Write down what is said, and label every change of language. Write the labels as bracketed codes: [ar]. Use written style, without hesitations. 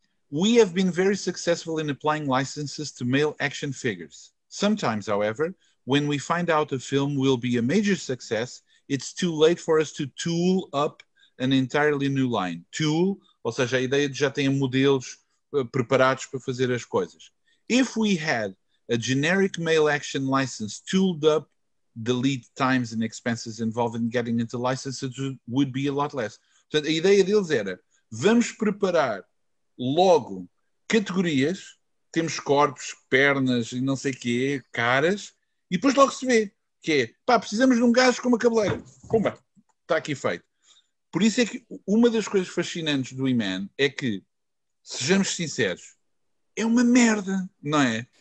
[en] We have been very successful in applying licenses to male action figures. Sometimes, however, when we find out a film will be a major success, it's too late for us to tool up an entirely new line. [pt] Tool, ou seja, a ideia de já ter modelos preparados para fazer as coisas. [en] If we had a generic male action license tooled up, the lead times and expenses involved in getting into licenses would be a lot less. [pt] Portanto, a ideia deles era, vamos preparar logo categorias, temos corpos, pernas e não sei o quê, caras, e depois logo se vê, que é, precisamos de um gajo com uma cabeleira. Pumba, está aqui feito. Por isso é que uma das coisas fascinantes do He-Man é que, sejamos sinceros, é uma merda, não é?